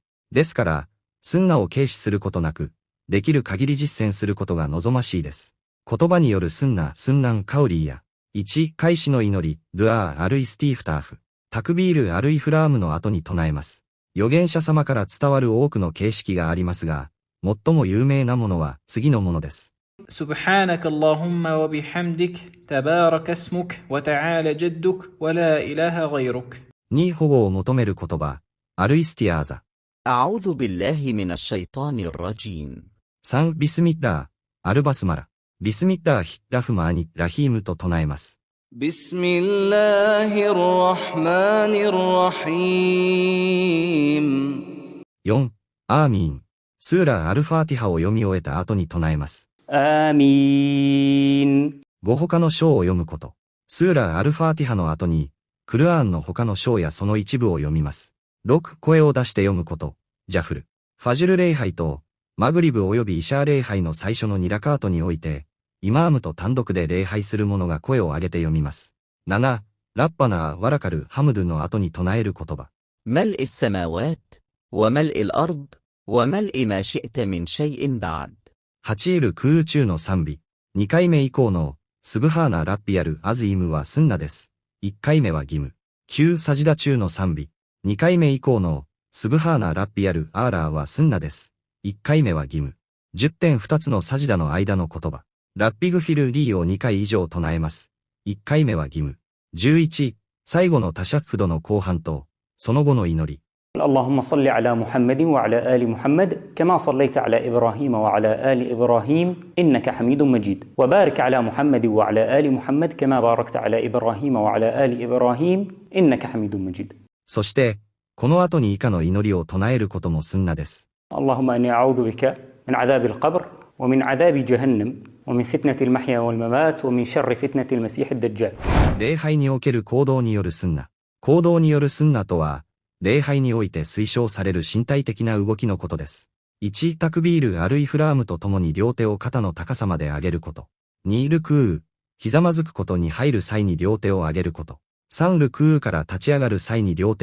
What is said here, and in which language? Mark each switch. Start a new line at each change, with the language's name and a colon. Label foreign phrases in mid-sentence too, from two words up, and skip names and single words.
Japanese: ですから、スンナを軽視することなく、できる限り実践することが望ましいです。言葉によるスンナ、
Arabic: سنن قولية
Japanese: や、1、開始の祈り、
Arabic: دعاء الاستفتاح, تكبيرة الإحرام
Japanese: の後に唱えます。預言者様から伝わる多くの形式がありますが、最も有名なものは次のものです。
Arabic: سبحانك اللهم وبحمدك تبارك اسمك وتعالى جدك ولا إله غيرك
Japanese: に保護を求める言葉、アルイスティアーザ。
Arabic: أعوذ بالله من الشيطان الرجيم
Japanese: 3、ビスミッラー、アルバスマラ。
Arabic: بسم الله الرحمن الرحيم
Japanese: と唱えます。
Arabic: بسم الله الرحمن الرحيم
Japanese: 4、アーミーン。スーラ・アルファーティハを読み終えた後に唱えます。
Arabic: آمين
Japanese: 5、他の章を読むこと。スーラ・アルファーティハの後に、クルアーンの他の章やその一部を読みます。6、声を出して読むこと。ジャフル。ファジュル礼拝と、マグリブ及びイシャー礼拝の最初の2ラカートにおいて、イマームと単独で礼拝する者が声を上げて読みます。7、
Arabic: ربنا ولك الحمد
Japanese: の後に唱える言葉。
Arabic: ملء السماوات وملء الأرض وملء ما شئت من شيء بعد
Japanese: 8 イル空中の賛美。2回目以降の、
Arabic: سبحان ربي العظيم
Japanese: はスンナです。1回目は義務。9サジダ中の賛美。2回目以降の、
Arabic: سبحان ربي الأعلى
Japanese: はスンナです。1回目は義務。10点2つのサジダの間の言葉。
Arabic: رب اغفر لي
Japanese: を2回以上唱えます。1回目は義務。11、最後のタシャッフドの後半と、その後の祈り。
Arabic: اللهم صل على محمد وعلى آل محمد كما صليت على إبراهيم وعلى آل إبراهيم إنك حميد مجيد وبارك على محمد وعلى آل محمد كما باركت على إبراهيم وعلى آل إبراهيم إنك حميد مجيد
Japanese: そして、この後に以下の祈りを唱えることもスンナです。
Arabic: اللهم أني أعوذ بك من عذاب القبر ومن عذاب جهنم ومن فتنة المحيا والممات ومن شر فتنة المسيح الدجال
Japanese: 礼拝における行動によるスンナ。行動によるスンナとは、礼拝において推奨される身体的な動きのことです。1、
Arabic: تكبيرة الإحرام
Japanese: とともに両手を肩の高さまで上げること。2、ルクー、ひざまずくことに入る際に両手を上げること。3、ルクーから立ち上がる際に両